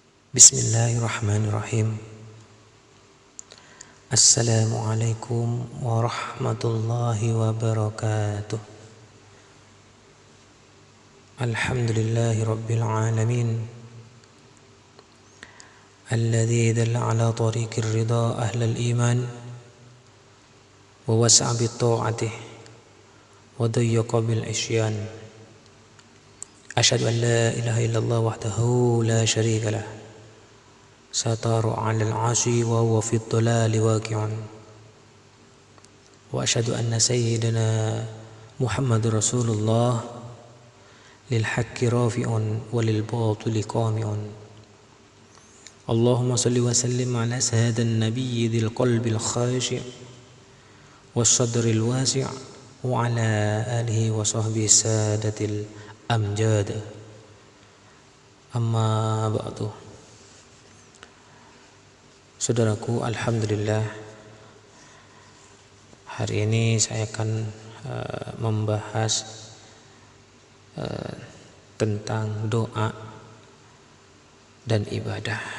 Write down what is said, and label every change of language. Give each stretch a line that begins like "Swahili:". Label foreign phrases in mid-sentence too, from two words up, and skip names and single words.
Arabic: بسم الله الرحمن الرحيم السلام عليكم ورحمة الله وبركاته. الحمد لله رب العالمين الذي دل على طريق الرضا أهل الإيمان ووسع بالطاعة وضيق بالعصيان. أشهد أن لا إله إلا الله وحده لا شريك له ستر على العرش وهو في الظلال واقع. وأشهد أن سيدنا محمدا رسول الله للحق رافع وللباطل قامع. اللهم صل وسلم على سيد النبي ذي القلب الخاشع والصدر الواسع وعلى آله وصحبه سادات الأمجاد. أما بعد.
Indonesian: Saudaraku, alhamdulillah, hari ini saya akan membahas tentang doa dan ibadah.